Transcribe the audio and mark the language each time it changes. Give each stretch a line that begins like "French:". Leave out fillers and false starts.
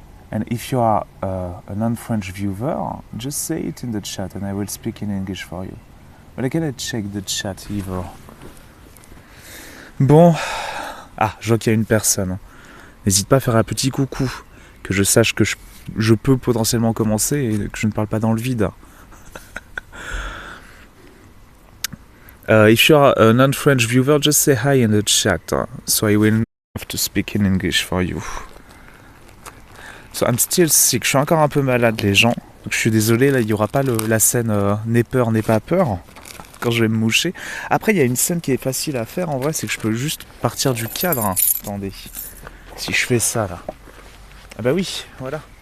English: And if you are a non-French viewer, just say it in the chat and I will speak in English for you. But I cannot check the chat either. Bon.
French: Ah, je vois qu'il y a une personne. N'hésite pas à faire un petit coucou. Que je sache que je peux potentiellement commencer et que je ne parle pas dans le vide.
English: If you are a non-French viewer, just say hi in the chat, so I will have to speak in English for you. So I'm still sick.
French: Je suis encore un peu malade, les gens. Donc je suis désolé, là, il n'y aura pas la scène n'aie peur, n'aie pas peur quand je vais me moucher. Après, il y a une scène qui est facile à faire, en vrai, c'est que je peux juste partir du cadre. Hein. Attendez. Si je fais ça, là. Ah bah oui, voilà.